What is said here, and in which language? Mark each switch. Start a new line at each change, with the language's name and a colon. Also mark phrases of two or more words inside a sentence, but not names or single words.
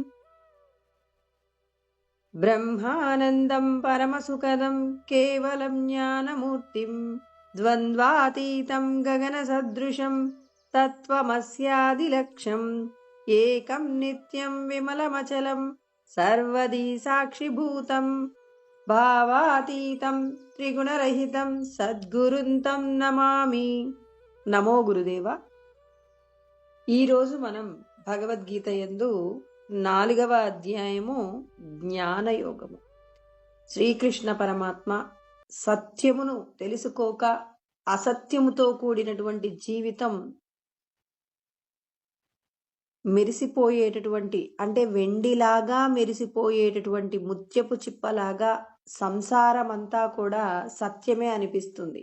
Sanskrit: ब्रह्मानन्दं परमसुखदं केवलं ज्ञानमूर्तिं द्वन्द्वातीतं गगनसदृशं तत्त्वमस्यादिलक्ष्यम् एकं नित्यं विमलमचलं सर्वदी साक्षिभूतं भावातीतं त्रिगुणरहितं सद्गुरुं तं नमामि।
Telugu: నమో గురుదేవ. ఈరోజు మనం భగవద్గీత యందు 4వ అధ్యాయము జ్ఞానయోగము. శ్రీకృష్ణ పరమాత్మ సత్యమును తెలుసుకోక అసత్యముతో కూడినటువంటి జీవితం, మెరిసిపోయేటటువంటి అంటే వెండిలాగా మెరిసిపోయేటటువంటి ముత్యపు చిప్పలాగా సంసారం అంతా కూడా సత్యమే అనిపిస్తుంది.